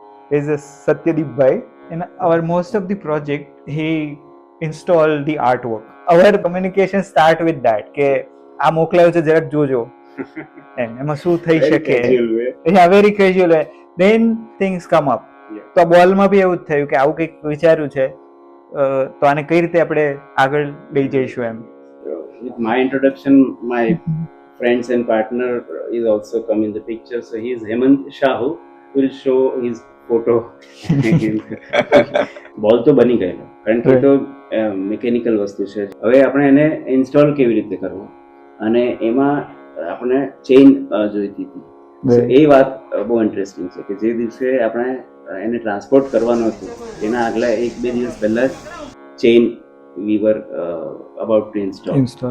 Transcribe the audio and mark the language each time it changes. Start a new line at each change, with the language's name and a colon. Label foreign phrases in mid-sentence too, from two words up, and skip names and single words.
English: is a Satyadeep Bhai. In our most of the project, he install the artwork. Our communication start with that
Gujarati: કે આ મોકલાયો છે જરાક જોજો એમાં શું થઈ શકે.
English: very casual way. Then things come up.
Gujarati: તો બોલમાં બી એવું જ થયું કે આવું કંઈક વિચાર્યું છે તો આને કઈ રીતે આપણે આગળ લઈ જઈશું એમ.
English: With my introduction, my friends and partner is also come in the picture. So he is Hemant Shahu. Will show his photo.
Gujarati: બોલ તો બની ગયેલો કારણ કે તો મિકેનિકલ વસ્તુ છે. હવે આપણે એને ઇન્સ્ટોલ કેવી રીતે કરવું અને એમાં આપણે ચેઇન જોઈતી હતી. એ વાત બહુ ઇન્ટરેસ્ટિંગ છે કે જે દિવસે આપણે એને ટ્રાન્સપોર્ટ કરવાનું હતું એના આગલા 1-2 દિવસ પહેલા
English: chain we were about to install.